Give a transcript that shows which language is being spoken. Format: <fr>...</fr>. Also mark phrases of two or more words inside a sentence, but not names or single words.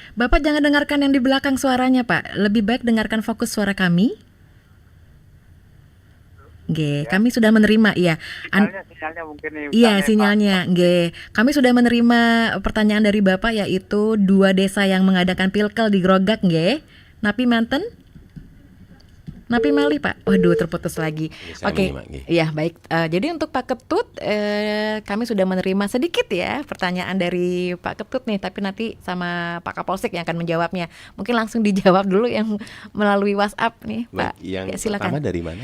<id>Bapak jangan dengarkan yang di belakang suaranya, Pak. Lebih baik dengarkan fokus suara kami. Nggih, Ya, kami sudah menerima ya. sinyalnya mungkin nih Iya, Kang Eva. sinyalnya. Nggih, kami sudah menerima pertanyaan dari Bapak yaitu 2 desa yang mengadakan pilkel di Grogak nggih.</id> <ban>Napi manten? Napi malih Pak.</ban> <id>Waduh, terputus lagi. Nggih, saya Oke. menyimak, nggih. Iya, baik. Jadi untuk Pak Ketut, kami sudah menerima sedikit ya pertanyaan dari Pak Ketut nih, tapi nanti sama Pak Kapolsek yang akan menjawabnya. Mungkin langsung dijawab dulu yang melalui WhatsApp nih, Baik, Pak. yang Ya, silakan. pertama dari mana?</id>